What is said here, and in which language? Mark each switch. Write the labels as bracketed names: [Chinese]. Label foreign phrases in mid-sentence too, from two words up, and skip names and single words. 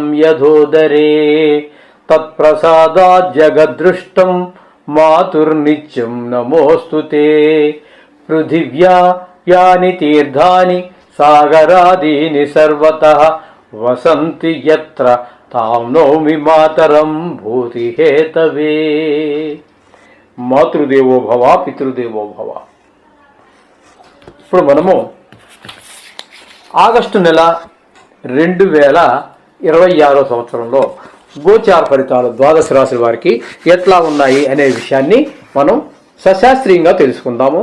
[Sanskrit] यथोदरे तत्प्रसादात् जगद्दृष्टं मातुर्नित्यं नमोऽस्तु ते पृथिव्या यानि तीर्थानि सागरादीनि सर्वतः वसन्ति यत्र तां नौमि मातरं भूतिहेतवे మాతృదేవో భవ పితృదేవో భవ. [Telugu] ఇప్పుడు మనము ఆగస్టు నెల 2026 సంవత్సరంలో గోచార ఫలితాలు ద్వాదశ రాశుల వారికి ఎట్లా ఉన్నాయి అనే విషయాన్ని మనం సశాస్త్రీయంగా తెలుసుకుందాము.